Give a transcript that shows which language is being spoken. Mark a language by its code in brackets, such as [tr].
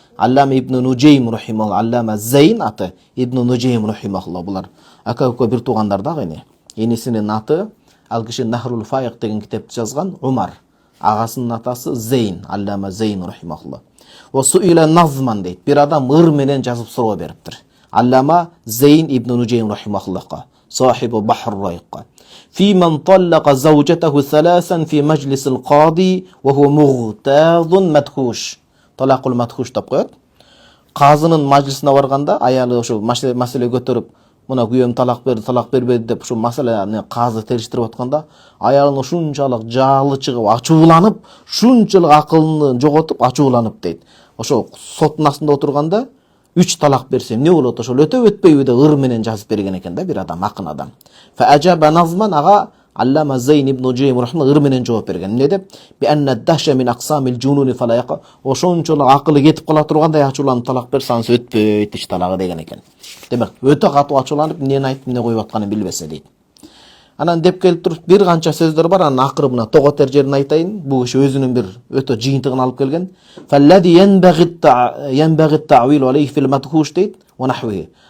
[ky] Аллама ибн Нуджейм рахималлах, Аллама Зейн аты ибн Нуджейм рахималлах. Булар ака-ука бир туугандар да эне. Энисинин аты ал киши Нахрул Файк деген китепти жазган Умар. Агасынын атасы Зейн, Аллама Зейн рахималлах. [ar] Суила назман [ky] дейт. Бир адам ыр менен жазып суроо бериптир. Аллама Зейн ибн Нуджейм рахималлахка, сахибу Бахр Ройкка. [ar] في من طلق زوجته ثلاثا في مجلس القاضي وهو مغتاظ مدهوش. طلاق المدهوش [ky] деп коет. Казынын мажлисине барганда аялы ошо маселе көтөрүп, мына күйөөм талак бербеди деп ошо маселени казы териштирип атканда, аялын ушунчалык жаалы чыгып, ачууланып, шунчалык акылын жоготуп, ачууланып дейт. Ошо соттун астында отурганда 3 талак берсем не болот? Ошол өтпөйбү деп ыр менен жазып берген экен да бир адам, акын адам. [ar] Фа ажаба назман [ky] ага Аллама Зейн ибн Нуджейм рахималлах ыр менен жооп берген. Эмне деп? [ar] Би анна даша мин аксамил жунуни фалаяка. [ky] Ошончолук акылы кетип кала тургандай ачууланып талак берсаңыз өтпөйт иш талагы деген экен. Демек, өтө катуу ачууланып эмнени айтып эмне коюп атканын билбесе дейт. Анан деп келип туруп бир канча сөздөр бар, анын акырыбына тоготер жерин айтайын. Бул киши өзүнүн бир өтө жыйынтыгын алып келген. [ar] Фаллади янбагы та'вил алейхи фил мадхуш [ky] дейт [ar] ва нахвиhi.